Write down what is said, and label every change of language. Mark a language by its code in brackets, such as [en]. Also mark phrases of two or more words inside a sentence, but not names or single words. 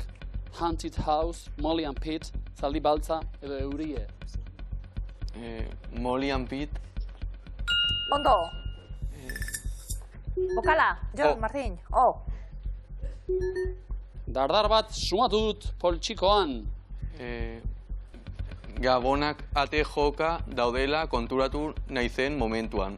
[eu] Haunted House, Molly and Pete, Zaldi Baltza edo Eurie? Molly and Pete. Ondo. Bokala? Jon Martin? Dardar bat sumatu dut poltsikoan. Gabonak ate joka daudela konturatu naizen momentuan.